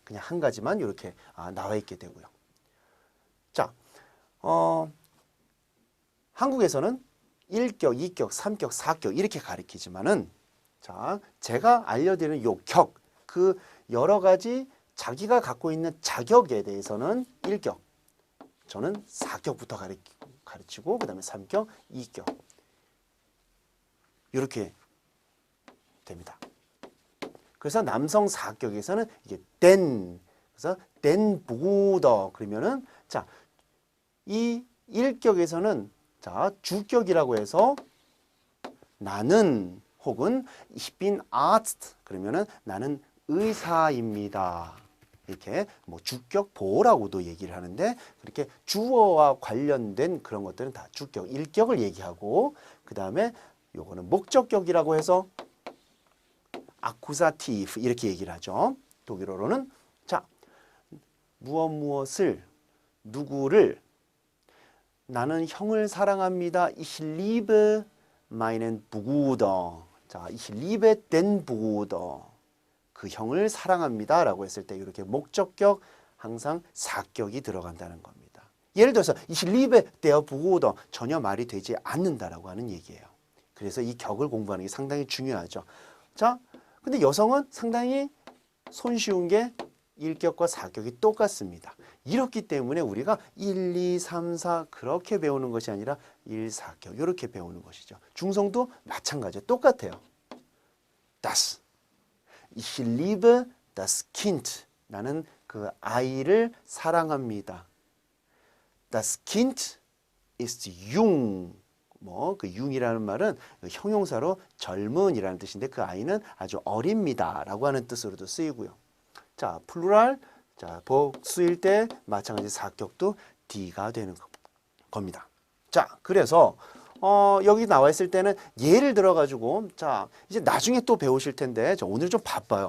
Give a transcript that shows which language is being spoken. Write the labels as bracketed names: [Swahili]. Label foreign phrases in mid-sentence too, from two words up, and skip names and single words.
[Korean] 그냥 한 가지만 이렇게 나와 있게 되고요. 자, 한국에서는 1격, 2격, 3격, 4격 이렇게 가리키지만은 자, 제가 알려드리는 요 격, 그 여러 가지 자기가 갖고 있는 자격에 대해서는 1격, 저는 4격부터 가르치고 그다음에 3격, 2격 이렇게 됩니다. 그래서 남성 4격에서는 이게 den, 그래서 [German] den Bruder [Korean] 그러면은 자, 이 1격에서는 자, 주격이라고 해서 나는 혹은 [German] ich bin Arzt [Korean] 그러면은 나는 의사입니다. 이렇게 뭐 주격 보호라고도 얘기를 하는데 그렇게 주어와 관련된 그런 것들은 다 주격, 일격을 얘기하고 그 다음에 요거는 목적격이라고 해서 아쿠사티브 이렇게 얘기를 하죠. 독일어로는 자 무엇을 누구를 나는 형을 사랑합니다. [German] Ich liebe meinen Bruder. 자, ich liebe den Bruder. [Korean] 그 형을 사랑합니다. 라고 했을 때 이렇게 목적격 항상 사격이 들어간다는 겁니다. 예를 들어서 [German] ich liebe der Bruder [Korean] 전혀 말이 되지 않는다라고 하는 얘기예요. 그래서 이 격을 공부하는 게 상당히 중요하죠. 자, 근데 여성은 상당히 손쉬운 게 일격과 사격이 똑같습니다. 이렇기 때문에 우리가 1, 2, 3, 4 그렇게 배우는 것이 아니라 1, 4격 이렇게 배우는 것이죠. 중성도 마찬가지예요. 똑같아요. [German] Das. Ich liebe das Kind. [Korean] 나는 그 아이를 사랑합니다. [German] Das Kind ist jung. [Korean] 그 jung이라는 말은 형용사로 젊은이라는 뜻인데 그 아이는 아주 어립니다라고 하는 뜻으로도 쓰이고요. 자, 플루랄, 자, 복수일 때 마찬가지 사격도 D가 되는 겁니다. 자, 그래서 여기 나와 있을 때는 예를 들어가지고 자, 이제 나중에 또 배우실 텐데 오늘 좀 바빠요.